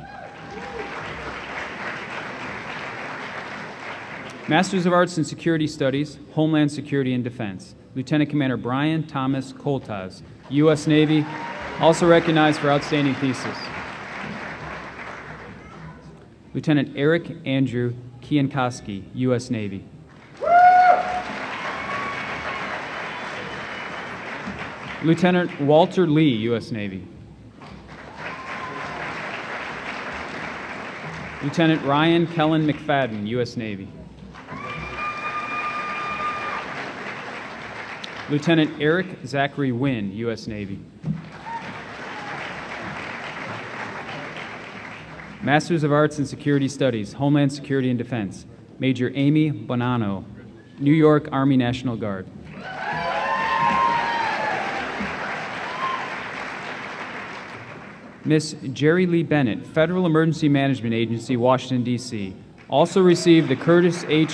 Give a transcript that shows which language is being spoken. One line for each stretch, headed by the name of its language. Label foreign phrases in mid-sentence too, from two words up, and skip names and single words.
English: Masters of Arts in Security Studies, Homeland Security and Defense. Lieutenant Commander Brian Thomas Koltaz, U.S. Navy, also recognized for outstanding thesis. Lieutenant Eric Andrew Kiankoski, U.S. Navy. Lieutenant Walter Lee, U.S. Navy. Lieutenant Ryan Kellen McFadden, U.S. Navy. Lieutenant Eric Zachary Wynn, U.S. Navy. Masters of Arts in Security Studies, Homeland Security and Defense, Major Amy Bonanno, New York Army National Guard. Miss Jerry Lee Bennett, Federal Emergency Management Agency, Washington, D.C., also received the Curtis H.